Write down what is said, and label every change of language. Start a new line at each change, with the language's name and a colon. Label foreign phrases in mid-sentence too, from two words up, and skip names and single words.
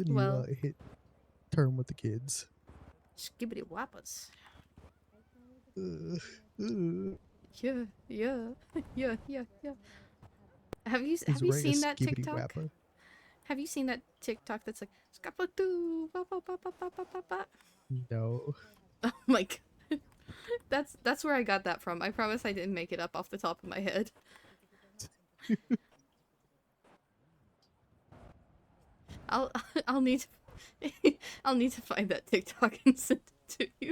English: Well, you hit term with the kids? Skibbity wappas. Yeah. Yeah. Have you Is Ray a seen that skibbity TikTok? wappa? Have you seen that TikTok that's like skapatu ba ba ba ba ba ba ba ba? No. Oh my god. That's where I got that from. I promise I didn't make it up off the top of my head. I'll need to find that TikTok and send it to you.